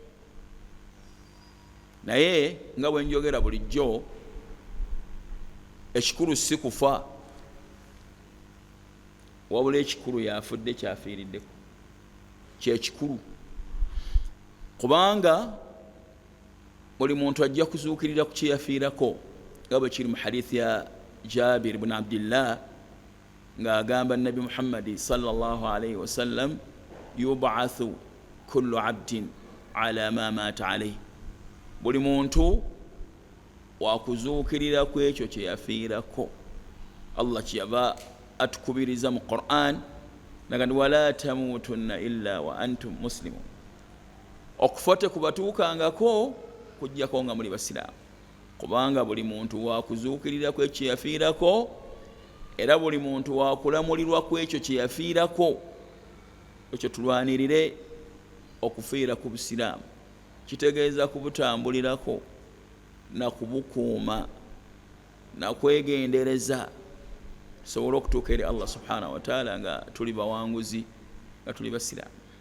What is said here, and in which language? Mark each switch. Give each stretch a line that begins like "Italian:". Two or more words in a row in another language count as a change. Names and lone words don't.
Ganda: Naye nga bwe njogera bulijjo, ekikulu si kufa, wabula ekikulu yafudde kyafiiriddeko, kyekikulu. Kubanga buli muntu ajja kuzuukirira ku kyeyafiirako, nga bwe kiri mu hadithi ya Jabir ibn Abdillah ng'agamba Nabi Muhammad
Arabic: صلى الله عليه وسلم يبعث كل عبد على ما مات عليه,
Ganda: buli muntu wakuzuukirira ku ekyo kyeyafiirako. Allah kyeyava atukubiriza mu Qur'an nagandi
Arabic: ولا تموتن إلا وأنتم مسلمون,
Ganda: okufa tekubatuukangako kujjako nga muli basiraamu, kubanga buli muntu wakuzuukirira ku ekyo kyeyafiirako, era buli muntu wakulamulirwa ku ekyo kyeyafiirako. Ekyo tulwanirire okufiira ku busiraamu, kitegeeza kubutambulirako na kubukuuma na kwegendereza tusobole okutuuka eri Allah
Arabic: سبحانه وتعالى
Ganda: nga tuli bawanguzi, nga tuli basiraamu.